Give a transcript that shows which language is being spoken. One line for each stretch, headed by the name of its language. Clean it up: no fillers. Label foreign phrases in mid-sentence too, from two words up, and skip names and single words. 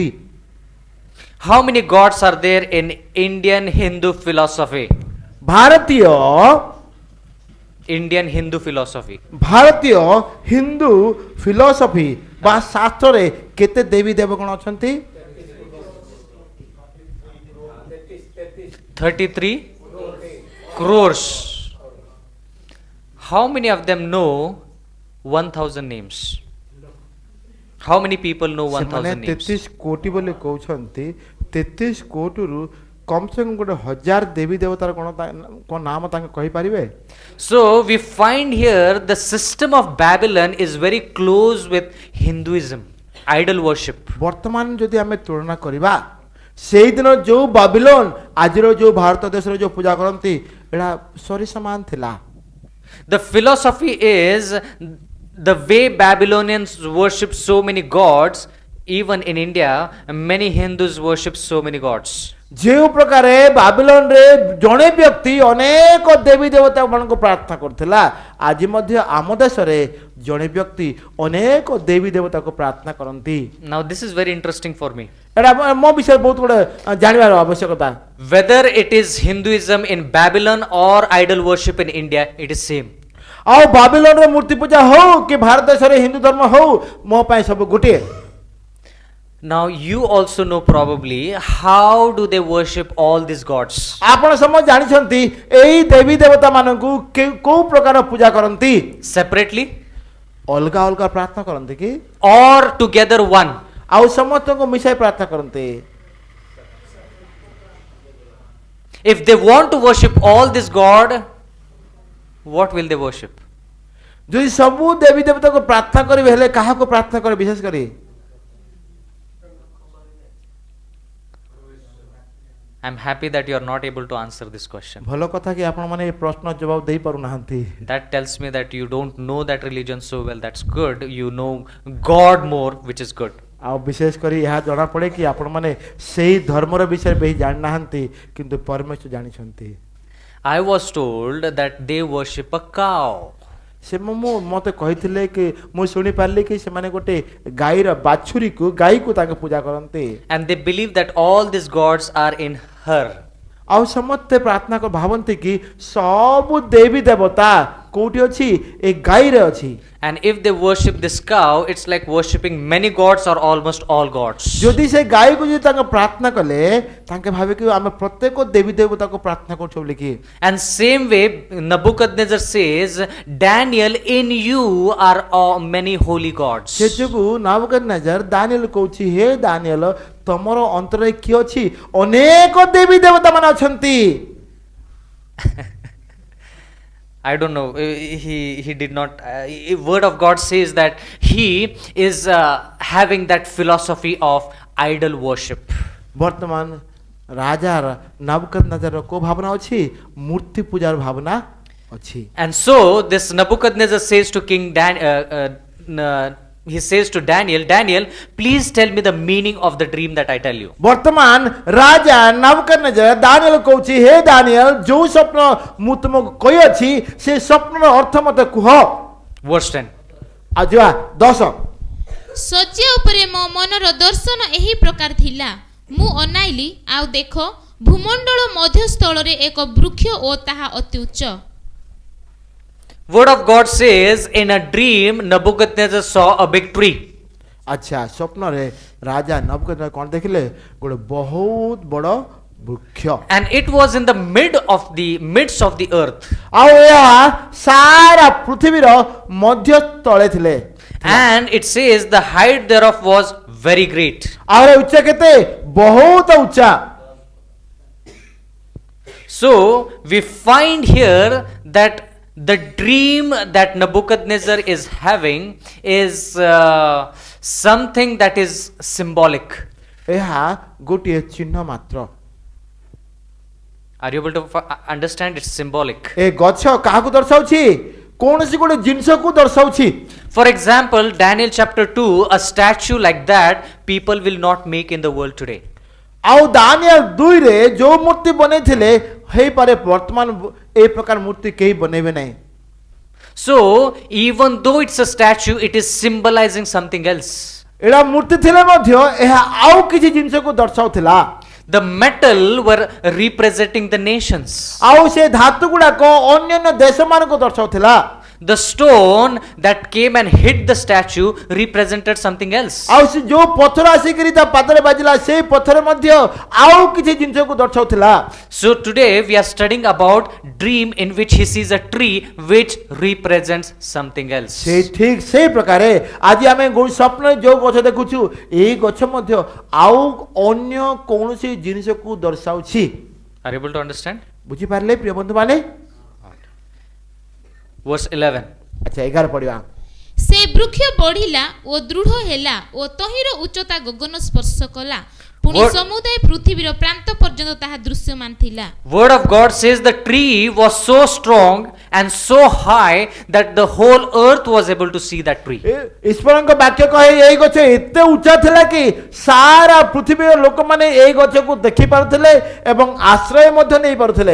English: How many gods are there in Indian Hindu philosophy? Indian Hindu philosophy.
Odia: ଭାରତୀୟ ହିନ୍ଦୁ ଫିଲୋସଫି ବା ଶାସ୍ତ୍ରରେ କେତେ ଦେବୀ ଦେବଗଣ ଅଛନ୍ତି?
English: 33 crores. How many of them know 1000 names? How many people know
Odia: ସେମାନେ
English: 1000 names?
Odia: 33 କୋଟି ବୋଲି କହୁଛନ୍ତି। 33 କୋଟିରୁ କମ ସେ କମ ଗୋଟେ 1000 ଦେବୀ ଦେବତାର କ'ଣ ନାମ ତାଙ୍କେ କହିପାରିବେ?
English: So we find here the system of Babylon is very close with Hinduism, idol worship.
Odia: ବର୍ତ୍ତମାନ ଯଦି ଆମେ ତୁଳନା କରିବା ସେଇଦିନ ଯୋଉ ବାବିଲୋନ ଆଜିର ଯୋଉ ଭାରତ ଦେଶରେ ଯୋଉ ପୂଜା କରନ୍ତି ଏଇଟା ସରି ସମାନ ଥିଲା।
English: The philosophy is the way Babylonians worship so many gods. Even in India, many Hindus worship so many gods.
Odia: ଯେଉଁ ପ୍ରକାର ବାବିଲୋନରେ ଜଣେ ବ୍ୟକ୍ତି ଅନେକ ଦେବୀ ଦେବତା ମାନଙ୍କୁ ପ୍ରାର୍ଥନା କରୁଥିଲା, ଆଜି ମଧ୍ୟ ଆମ ଦେଶରେ ଜଣେ ବ୍ୟକ୍ତି ଅନେକ ଦେବୀ ଦେବତାକୁ ପ୍ରାର୍ଥନା କରନ୍ତି।
English: Now, this is very interesting for me.
Odia: ଏଇଟା ମୋ ବିଷୟରେ ବହୁତ ଗୁଡ଼େ ଜାଣିବାର ଆବଶ୍ୟକତା।
English: Whether it is Hinduism in Babylon or idol worship in India, it is same.
Odia: ଆଉ ବାବିଲୋନରେ ମୂର୍ତ୍ତି ପୂଜା ହଉ କି ଭାରତ ଦେଶରେ ହିନ୍ଦୁ ଧର୍ମ ହଉ, ମୋ ପାଇଁ ସବୁ ଗୋଟିଏ।
English: Now, you also know probably how do they worship all these gods.
Odia: ଆପଣ ସମସ୍ତେ ଜାଣିଛନ୍ତି ଏଇ ଦେବୀ ଦେବତା ମାନଙ୍କୁ କୋଉ ପ୍ରକାର ପୂଜା କରନ୍ତି?
English: Separately
Odia: ଅଲଗା ଅଲଗା ପ୍ରାର୍ଥନା କରନ୍ତି କି
English: or together one?
Odia: ଆଉ ସମସ୍ତଙ୍କୁ ମିଶାଇ ପ୍ରାର୍ଥନା କରନ୍ତି?
English: If they want to worship all this God, what will they worship?
Odia: ଯଦି ସବୁ ଦେବୀ ଦେବତାକୁ ପ୍ରାର୍ଥନା କରିବେ, ହେଲେ କାହାକୁ ପ୍ରାର୍ଥନା କରିବେ ବିଶେଷ କରି?
English: I'm happy that you are not able to answer this question.
Odia: ଭଲ କଥା କି ଆପଣ ମାନେ ଏ ପ୍ରଶ୍ନ ଜବାବ ଦେଇ ପାରୁନାହାନ୍ତି।
English: That tells me that you don't know that religion so well. That's good. You know God more, which is good.
Odia: ଆଉ ବିଶେଷ କରି ଏହା ଜଣାପଡ଼େ କି ଆପଣମାନେ ସେଇ ଧର୍ମର ବିଷୟରେ ବେଶୀ ଜାଣିନାହାନ୍ତି, କିନ୍ତୁ ପରମେଶ୍ୱର ଜାଣିଛନ୍ତି।
English: I was told that they worship a cow.
Odia: ସେ ମୋତେ କହିଥିଲେ କି ମୁଁ ଶୁଣିପାରିଲି କି ସେମାନେ ଗୋଟେ ଗାଈର ବାଛୁରୀକୁ ଗାଈକୁ ତାଙ୍କ ପୂଜା କରନ୍ତି।
English: And they believe that all these gods are in her.
Odia: ଆଉ ସମସ୍ତେ ପ୍ରାର୍ଥନା ଭାବନ୍ତି କି ସବୁ ଦେବୀ ଦେବତା କୋଉଠି ଅଛି? ଏ ଗାଈରେ ଅଛି।
English: And if they worship this cow, it's like worshipping many gods or almost all gods.
Odia: ଯଦି ସେ ଗାଈକୁ ଯଦି ତାଙ୍କ ପ୍ରାର୍ଥନା କଲେ, ତାଙ୍କେ ଭାବେ କି ଆମେ ପ୍ରତ୍ୟେକ ଦେବୀ ଦେବତାକୁ ପ୍ରାର୍ଥନା କରୁଛୁ ବୋଲିକି।
English: And same way, Nebuchadnezzar says, Daniel, in you are many holy gods.
Odia: ସେ ଯୋଗୁଁ ନାବୁକଦନେଜର ଦାନିଏଲ କହୁଛି, ହେ ଦାନିଏଲ, ତମର ଅନ୍ତରରେ କିଏ ଅଛି? ଅନେକ ଦେବୀ ଦେବତା ମାନେ ଅଛନ୍ତି।
English: I don't know. He did not. Word of God says that he is having that philosophy of idol worship.
Odia: ବର୍ତ୍ତମାନ ରାଜା ନାବୁକଦନେଜର କୋ ଭାବନା ଅଛି? ମୂର୍ତ୍ତି ପୂଜାର ଭାବନା ଅଛି।
English: And so this Nebuchadnezzar says to King he says to Daniel, Daniel, please tell me the meaning of the dream that I tell you.
Odia: ବର୍ତ୍ତମାନ ରାଜା ନାବୁକଦନେଜର ଦାନିଏଲ କହୁଛି, ହେ ଦାନିଏଲ, ଯୋଉ ସ୍ୱପ୍ନ ମୁଁ ତୁମକୁ କହିଅଛି ସେ ସ୍ୱପ୍ନର ଅର୍ଥ ମୋତେ କୁହ।
English: Verse 10.
Odia: ଆଜିବା 10। ଶଯ୍ୟା ଉପରେ ମୋ ମନର ଦର୍ଶନ ଏହି ପ୍ରକାର ଥିଲା। ମୁଁ ଅନାଇଲି, ଆଉ ଦେଖ, ଭୂମଣ୍ଡଳ ମଧ୍ୟସ୍ଥଳରେ ଏକ ବୃକ୍ଷ ଓ ତାହା ଅତି ଉଚ୍ଚ।
English: Word of God says, in a dream, Nebuchadnezzar saw a big tree.
Odia: ଆଚ୍ଛା, ସ୍ୱପ୍ନରେ ରାଜା ନାବୁକଦନେଜର କ'ଣ ଦେଖିଲେ? ଗୋଟେ ବହୁତ ବଡ଼ ବୃକ୍ଷ।
English: And it was in the midst of the earth.
Odia: ଆଉ ଏହା ସାରା ପୃଥିବୀର ମଧ୍ୟ ତଳେ ଥିଲେ।
English: And it says the height thereof was very great.
Odia: ଆହୁରି ଉଚ୍ଚା କେତେ? ବହୁତ ଉଚ୍ଚା।
English: So we find here that the dream that Nebuchadnezzar is having is something that is symbolic.
Odia: ଏହା ଗୋଟିଏ ଚିହ୍ନ ମାତ୍ର।
English: Are you able to understand? It's symbolic.
Odia: ଏ ଗଛ କାହାକୁ ଦର୍ଶାଉଛି? କୌଣସି ଗୋଟେ ଜିନିଷକୁ ଦର୍ଶାଉଛି।
English: For example, Daniel chapter 2, a statue like that people will not make in the world today.
Odia: ଆଉ ଦାନିଏଲ 2 ରେ ଯୋଉ ମୂର୍ତ୍ତି ବନେଇଥିଲେ, ହେଇପାରେ ବର୍ତ୍ତମାନ ଏ ପ୍ରକାର ମୂର୍ତ୍ତି କେହି ବନେଇବେ ନାହିଁ।
English: So even though it's a statue, it is symbolizing something else.
Odia: ଏଟା ମୂର୍ତ୍ତି ଥିଲେ ମଧ୍ୟ ଏହା ଆଉ କିଛି ଜିନିଷକୁ ଦର୍ଶାଉଥିଲା।
English: The metal were representing the nations.
Odia: ଆଉ ସେ ଧାତୁ ଗୁଡାକ ଅନ୍ୟାନ୍ୟ ଦେଶମାନଙ୍କୁ ଦର୍ଶାଉଥିଲା।
English: The stone that came and hit the statue represented something else.
Odia: ଆଉ ସେ ଯୋଉ ପଥର ଆସିକିରି ତା ପାଦରେ ବାଜିଲା, ସେଇ ପଥର ମଧ୍ୟ ଆଉ କିଛି ଜିନିଷକୁ ଦର୍ଶାଉଥିଲା।
English: So today we are studying about dream in which he sees a tree which represents something else.
Odia: ସେଇ ଠିକ ସେଇ ପ୍ରକାରେ ଆଜି ଆମେ ସ୍ୱପ୍ନରେ ଯୋଉ ଗଛ ଦେଖୁଛୁ, ଏଇ ଗଛ ମଧ୍ୟ ଆଉ ଅନ୍ୟ କୌଣସି ଜିନିଷକୁ ଦର୍ଶାଉଛି।
English: Are you able to understand?
Odia: ବୁଝିପାରିଲେ ପ୍ରିୟ ବନ୍ଧୁମାନେ?
English: Verse 11.
Odia: ଆଚ୍ଛା 11 ପଢିବା। ସେ ବୃକ୍ଷ ବଢିଲା ଓ ଦୃଢ ହେଲା ଓ ତହିଁର ଉଚ୍ଚତା ଗଗନ ସ୍ପର୍ଶ କଲା। ପୁଣି
English: What-
Odia: ସମୁଦାୟ ପୃଥିବୀର ପ୍ରାନ୍ତ ପର୍ଯ୍ୟନ୍ତ ତାହା ଦୃଶ୍ୟମାନ ଥିଲା।
English: Word of God says the tree was so strong and so high that the whole earth was able to see that tree.
Odia: ଈଶ୍ୱରଙ୍କ ବାକ୍ୟ କହେ ଏଇ ଗଛ ଏତେ ଉଚ୍ଚା ଥିଲା କି ସାରା ପୃଥିବୀର ଲୋକମାନେ ଏଇ ଗଛକୁ ଦେଖି ପାରୁଥିଲେ ଏବଂ ଆଶ୍ରୟ ମଧ୍ୟ ନେଇ ପାରୁଥିଲେ।